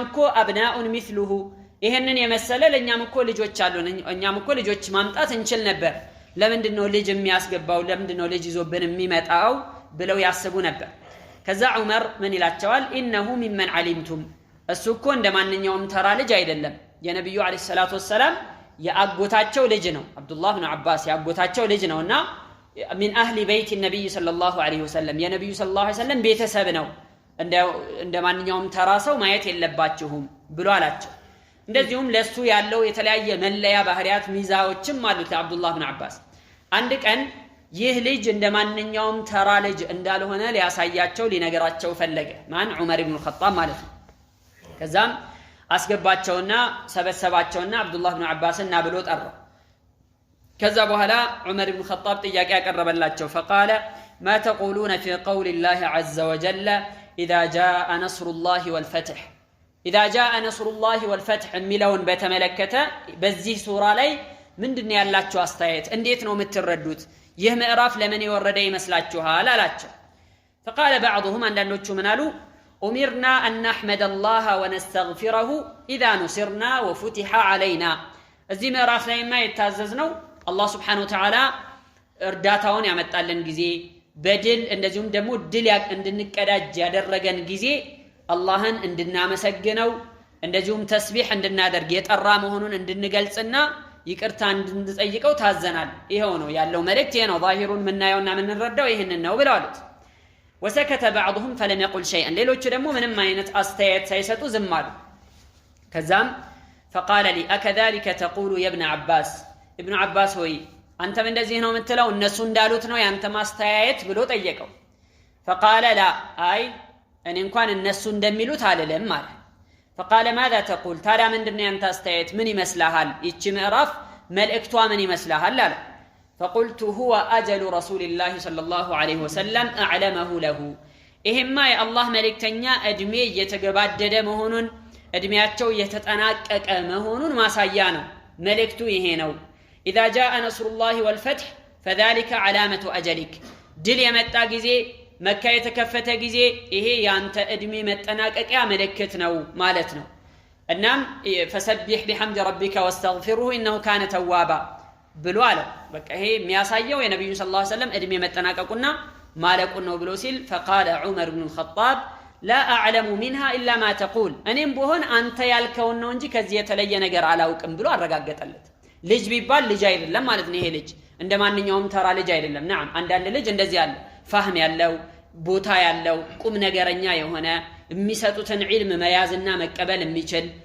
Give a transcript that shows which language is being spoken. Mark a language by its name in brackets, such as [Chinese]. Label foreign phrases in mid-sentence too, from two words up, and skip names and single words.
[Amharic] እኮ [Arabic] أبناءه مثله [Amharic] ይሄንን የመሰለ ለኛም እኮ ልጆች አሉን እኛም እኮ ልጆች ማምጣት እንችል ነበር ለምንድነው ልጅ የሚያስገባው ለምንድነው ልጅ ይዞብን የሚመጣው ብለው ያስቡ ነበር ከዛ ዑመር ምን ይላቸዋል [Arabic] إنه ممن علمتم [Amharic] እሱ እኮ እንደማንኛውም ተራ ልጅ አይደለም የነብዩ [Arabic] عليه الصلاة والسلام [Amharic] ያአጎታቸው ልጅ ነው አብዱላህ ኢብኑ አባስ ያአጎታቸው ልጅ ነውና [Arabic] من اهل بيت النبي صلى الله عليه وسلم يا نبي صلى الله عليه وسلم [Amharic] ቤተሰብ ነው እንደማንኛውም ተራ ሰው ማየት የለባችሁም ብሎ አላቸው እንደዚሁም ለሱ ያለው የተለያየ መለያ ባህሪያት ሚዛዎችም አሉት አብዱላህ ኢብኑ አባስ አንድ ቀን ይህ ልጅ እንደማንኛውም ተራ ልጅ እንዳልሆነ ሊያሳያቸው ሊነገራቸው ፈለገ። ማን? ዑመር ኢብኑ ኸጣብ ማለት ነው። ከዛም አስገባቸውና ሰበሰባቸውና አብዱላህ ኢብኑ አባስና ብሎ ጠራው። ከዛ በኋላ ዑመር ኢብኑ ኸጣብ ጥያቄ ያቀረበላቸው [Arabic] فقال ما تقولون في قول الله عز وجل إذا جاء نصر الله والفتح [Amharic] إذا جاء نصر الله والفتح የሚለውን በተመለከተ በዚህ ሱራ ላይ ምንድነው ያላችሁ አስተያየት? እንዴት ነው የምትረዱት? ይህ ምዕራፍ ለምን የወረደ ይመስላችኋል አላቸው። [Arabic] فقال بعضهم [Amharic] አንዳንዶቹ ምን አሉ? [Arabic] أمرنا أن نحمد الله ونستغفره إذا نصرنا وفتح علينا [Amharic] እዚህ ምዕራፍ ላይማ የታዘዝነው አላህ [Arabic] Subhanahu وتعالى [Amharic] እርዳታውን ያመጣልን ጊዜ በድል እንደዚሁም ደግሞ ድል እንድንቀዳጅ ያደረገን ጊዜ አላህን እንድናመሰግነው እንደዚሁም ተስቢህ እንድናደርግ የጠራ መሆኑን እንድንገልጽና ይቅርታ እንድንጠይቀው ታዘናል። ይሄው ነው ያለው መልእክት። ይሄ ነው ዛሂሩን ምናየውና ምንረዳው ይሄንን ነው ብለዋል። [Arabic] وسكت بعضهم فلم يقل شيئا [Amharic] ሌሎቹ ደግሞ ምንም አይነት አስተያየት ሳይሰጡ ዝም አሉ። ከዛም [Arabic] فقال لي أكذلك تقول يا ابن عباس [Amharic] ابن عباس ሆይ አንተም እንደዚህ ነው የምትለው እነሱ እንዳሉት ነው ያንተ ማስተያየት ብሎ ጠየቀው። [Arabic] فقال لا [Amharic] አይ እኔ እንኳን እነሱ እንደሚሉት አልልም ማለት [Arabic] فقال ماذا تقول [Amharic] ታዲያ ምንድነው ያንተ አስተያየት ምን ይመስልሃል? ይቺ ምዕራፍ መልእክቷ ምን ይመስልሃል አለ። [Arabic] فقلت هو أجل رسول الله صلى الله عليه وسلم أعلمه له [Amharic] ይሄማ የአላህ መልእክተኛ እድሜ እየተገባደደ መሆኑን እድሜያቸው እየተጠናቀቀ መሆኑን ማሳያ ነው። መልእክቱ ይሄ ነው። [Arabic] إذا جاء نصر الله والفتح فذلك علامة أجلك [Amharic] ድል የመጣ ጊዜ መካ የተከፈተ ጊዜ ይሄ ያንተ እድሜ መጠናቀቂያ ምልክት ነው ማለት ነው። እናም فسبح [Arabic] بحمد ربك واستغفره إنه كان توابا [Amharic] ብሎ አለ። በቃ ይሄ የሚያሳየው የነብዩ [Arabic] صلى الله عليه وسلم [Amharic] እድሜ መጠናቀቁና ማለቁን ነው ብሎ ሲል [Arabic] فقال عمر بن الخطاب لا أعلم منها إلا ما تقول [Amharic] እኔም በሆን አንተ ያልከውን ነው እንጂ ከዚህ የተለየ ነገር አላውቅም ብሎ አረጋገጠለት። ልጅ ቢባል ልጅ አይደለም ማለት ነው። ይሄ ልጅ እንደማንኛውም ተራ ልጅ አይደለም። نعم አንዳንድ ልጅ እንደዚህ አለ فهم ያለው ቦታ ያለው ቁም ነገረኛ የሆነ የሚሰጡትን ዒልም መያዝና መቀበል የሚችል